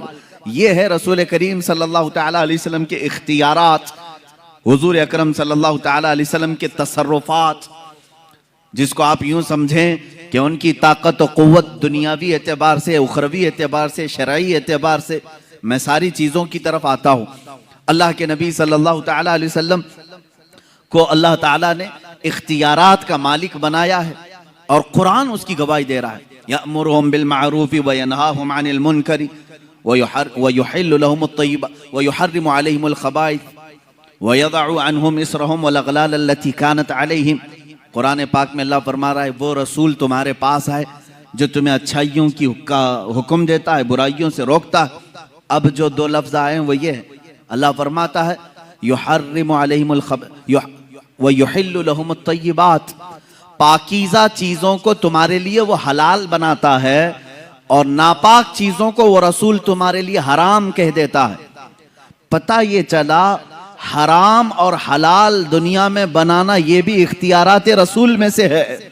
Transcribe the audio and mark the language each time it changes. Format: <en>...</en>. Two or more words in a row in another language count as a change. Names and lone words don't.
<ur>یہ ہے رسول کریم</ur> <ar>صلى الله تعالى عليه وسلم</ar> <ur>کے اختیارات، حضور اکرم</ur> <ar>صلى الله تعالى عليه وسلم</ar> <ur>کے تصرفات، جس کو آپ یوں سمجھیں کہ ان کی طاقت اور قوت دنیاوی اعتبار سے، اخروی اعتبار سے، شرعی اعتبار سے. میں ساری چیزوں کی طرف آتا ہوں۔ اللہ کے نبی</ur> <ar>صلى الله تعالى عليه وسلم</ar> <ur>کو اللہ تعالیٰ نے اختیارات کا مالک بنایا ہے اور قرآن اس کی گواہی دے رہا ہے.</ur> <ar>يأمرهم بالمعروف و ينهاهم عن المنكر و يحل لهم الطيبات و يحرم عليهم الخبائث و يضع عنهم إصرهم والأغلال التي كانت عليهم.</ar> <ur>قرآن پاک میں اللہ فرما رہا ہے، وہ رسول تمہارے پاس ہے جو تمہیں اچھائیوں کی کا حکم دیتا ہے، برائیوں سے روکتا ہے. اب جو 2 لفظ آئے ہیں وہ یہ ہے، اللہ فرماتا ہے</ur> <ar>يحرم عليهم الخبائث و يحل لهم الطيبات,</ar> <ur>پاکیزہ چیزوں کو تمہارے لیے وہ حلال بناتا ہے اور ناپاک چیزوں کو وہ رسول تمہارے لیے حرام کہہ دیتا ہے. پتا یہ چلا حرام اور حلال دنیا میں بنانا یہ بھی اختیارات رسول میں سے ہے.</ur>